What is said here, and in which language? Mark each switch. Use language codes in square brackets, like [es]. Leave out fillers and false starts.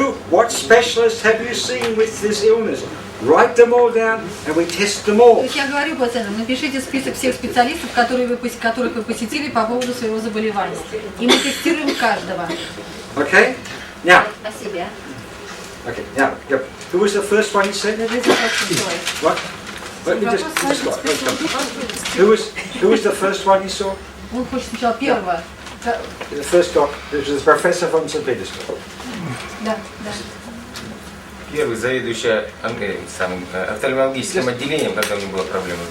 [en] What specialists have you seen with this illness? Write them all down and we test them [ru] То [en] all. [ru] есть я говорю пациентам, напишите список всех специалистов, которых вы посетили по поводу своего заболевания. И мы тестируем каждого. [en] Okay? Now, [ru] Спасибо. [en] okay, now, who was the first one you said? What? Let me just start. Who was the first one you saw? [ru] Он хочет сначала первого. [en] The first doctor, it was the professor from St. Petersburg. [ru] Да, да. Первый заведующий офтальмологическим отделением, когда у меня была проблема.